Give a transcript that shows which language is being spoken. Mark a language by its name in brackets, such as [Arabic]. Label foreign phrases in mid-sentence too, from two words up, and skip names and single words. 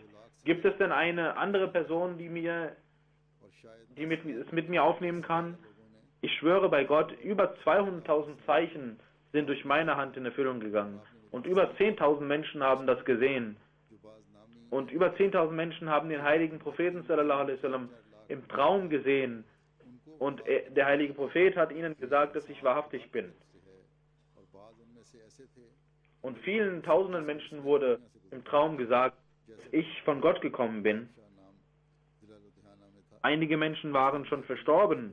[German] Gibt es denn eine andere Person, die es mit mir aufnehmen kann? Ich schwöre bei Gott, über 200.000 Zeichen sind durch meine Hand in Erfüllung gegangen. Und über 10.000 Menschen haben das gesehen. Und über 10.000 Menschen haben den heiligen Propheten [Arabic] صلى الله عليه وسلم [German] im Traum gesehen. Und der heilige Prophet hat ihnen gesagt, dass ich wahrhaftig bin. Und vielen tausenden Menschen wurde im Traum gesagt, dass ich von Gott gekommen bin. Einige Menschen waren schon verstorben.